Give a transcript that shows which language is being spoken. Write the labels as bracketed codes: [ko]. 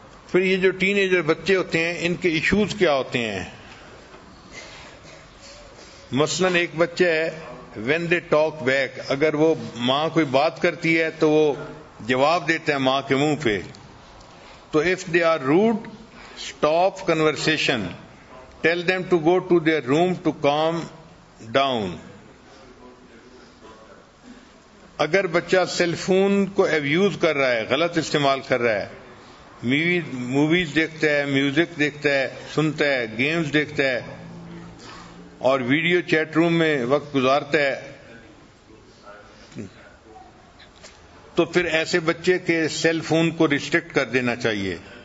[ur] پھر یہ جو ٹین ایجر بچے ہوتے ہیں ان کے ایشوز کیا ہوتے ہیں؟ مثلا ایک بچہ ہے [en] when they talk back، [ur] اگر وہ ماں کوئی بات کرتی ہے تو وہ جواب دیتا ہے ماں کے منہ پہ. [en] تو if they are rude، stop conversation، tell them to go to their room to calm down. [ur] اگر بچہ سیل فون کو ایبیوز کر رہا ہے، غلط استعمال کر رہا ہے، موویز دیکھتا ہے، میوزک دیکھتا ہے، سنتا ہے، گیمز دیکھتا ہے اور ویڈیو چیٹ روم میں وقت گزارتا ہے، تو پھر ایسے بچے کے سیل فون کو ریسٹرکٹ کر دینا چاہیے.